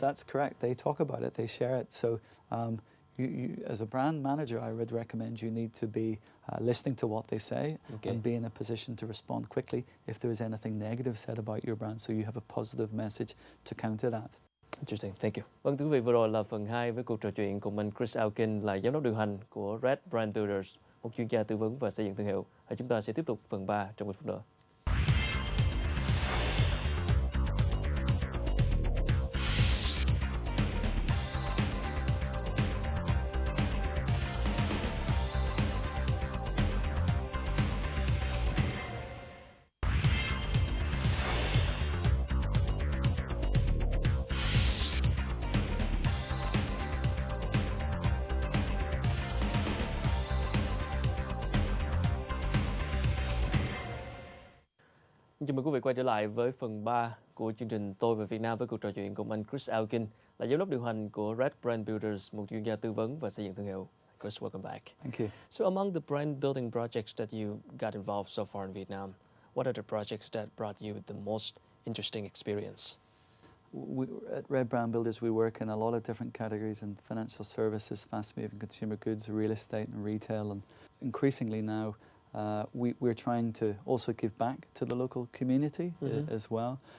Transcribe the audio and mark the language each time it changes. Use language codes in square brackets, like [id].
[en] That's correct. They talk about it, they share it. So you, as a brand manager, I would recommend you need to be listening to what they say, and be in a position to respond quickly if there is anything negative said about your brand, so you have a positive message to counter that. Interesting, thank you. [vi] Vâng, thưa quý vị, vừa rồi là phần 2 với cuộc trò chuyện cùng anh Chris Elkin, là giám đốc điều hành của Red Brand Builders, một chuyên gia tư vấn và xây dựng thương hiệu. Chúng ta sẽ tiếp tục phần 3 trong 10 phút nữa. Chào mừng quý vị quay trở lại với phần 3 của chương trình Tôi về Việt Nam với cuộc trò chuyện cùng anh Chris Elkin, là giám đốc điều hành của Red Brand Builders, một chuyên gia tư vấn và xây dựng thương hiệu. [en] Chris, welcome back. Thank you. So among the brand building projects that you got involved so far in Vietnam, what are the projects that brought you the most interesting experience? At Red Brand Builders, we work in a lot of different categories in financial services, fast-moving consumer goods, real estate and retail, and increasingly now we're trying to also give back to the local community as well.